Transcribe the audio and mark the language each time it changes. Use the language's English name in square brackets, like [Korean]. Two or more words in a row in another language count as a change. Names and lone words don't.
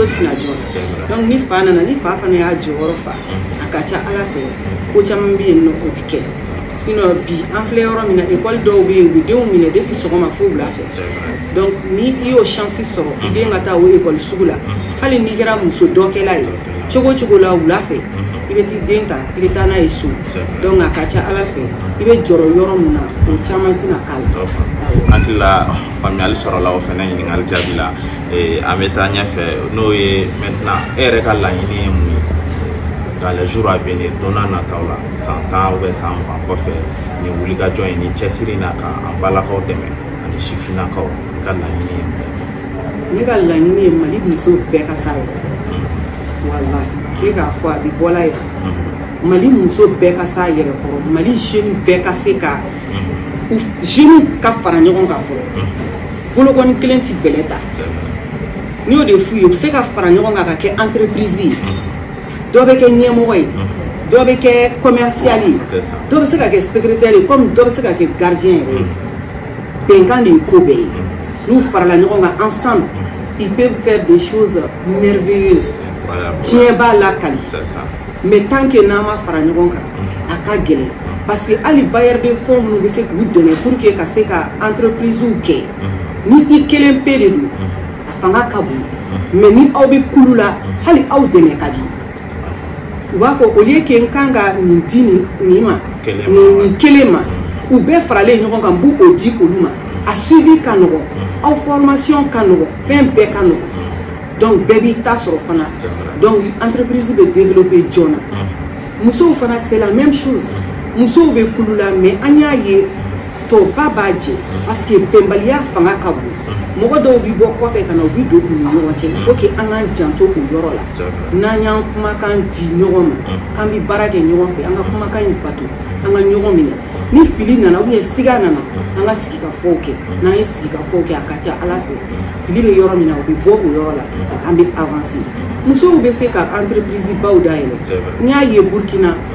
[Bambara] tɛna joona donc ni fa nana ni fa fana y'a jɔyɔrɔ fa a ka ca ala fɛ ko caman bɛ yen nɔ o tɛ kɛ sinon bi an filɛ yɔrɔ min na école dɔw bɛ yen u bɛ denw minɛ depuis sɔgɔma fo wula fɛ donc ni i y'o chance sɔrɔ i den ka taa o école sugu la hali n'i kɛra muso dɔkɛla ye cogo cogo la wula fɛ i bɛ t'i den ta i bɛ taa n'a ye so donc a ka ca ala fɛ i bɛ jɔrɔ yɔrɔ min na o caman tɛna k'a la. hakili la faamuyali sɔrɔla o fana ɲininkali jaabi la an bɛ taa ɲɛfɛ n'o ye maintenant e yɛrɛ ka laɲini ye mun ye [French] dans les jours à venir [Bambara] don n'a nataw la san 10 ou bien san 20 kɔfɛ nin wulikajɔ in ni cɛsiri n'a ka an balakaw dɛmɛ ani sifinnakaw i ka laɲini ye mun ye. ne ka laɲini ye mali muso bɛɛ ka sa yɛrɛ walahi e k'a fɔ a bɛ bɔla ye mali muso bɛɛ ka sa yɛrɛ kɔrɔ mali jeune bɛɛ ka se ka jeune ka fara ɲɔgɔn kan fɔlɔ bolokɔni kelen tɛ bɛlɛ ta n'i y'o de f'u ye u bɛ se ka fara ɲɔgɔn kan ka kɛ entreprise ye dɔ bɛ kɛ ɲɛmɔgɔ ye dɔ bɛ kɛ commercial ye dɔ bɛ se ka kɛ secrétaire ye comme dɔ bɛ se ka kɛ gardien yɛrɛ bɛnkan de ye ko bɛɛ ye n'u farala ɲɔgɔn kan [French] ensemble ils peuvent faire des choses merveilleuses [Bambara] tiɲɛ b'a la kali [French] mais tant que [Bambara] n'an ma fara ɲɔgɔn kan a ka gɛlɛn parce que hali [French] bailleur de fonds [Bambara] minnu bɛ se k'u dɛmɛ [French] pour que [Bambara] ka se ka entreprise kɛ ni i kelen pe de don a fanga ka bon mais ni aw bɛ kulu la hali aw dɛmɛ ka di u b'a fɔ [French] au lieu que [Bambara] n kan ka nin di nin ma nin kelen ma u bɛɛ faralen ɲɔgɔn kan n b'o di olu ma a suivi ka nɔgɔn aw formation ka nɔgɔn fɛn bɛɛ ka nɔgɔn donc bɛɛ b'i ta sɔrɔ fana donc entreprise bɛ développer joona musow fana [French] c'est la même chose [Bambara] musow bɛ kulu la mais an y'a ye tɔba b'a jɛ parce que bɛnbaliya fanga ka bon mɔgɔ dɔw bɛ bɔ kɔfɛ ka na u bɛ don u ni ɲɔgɔn cɛ [French] il faut que [Bambara] an k'an janto o yɔrɔ la n'an y'an kumakan di ɲɔgɔn ma k'an bɛ baara kɛ ɲɔgɔn fɛ an ka kumakan in bato an ka ɲɔgɔn minɛ ni fili nana ou bien siga nana an ka sigi ka fɔw kɛ n'an ye sigi ka fɔw kɛ a ka ca ala fɛ fili bɛ yɔrɔ min na u bɛ bɔ o yɔrɔ la an bɛ avancer musow bɛ se ka entreprise baw dayɛlɛ n'i y'a ye Burkina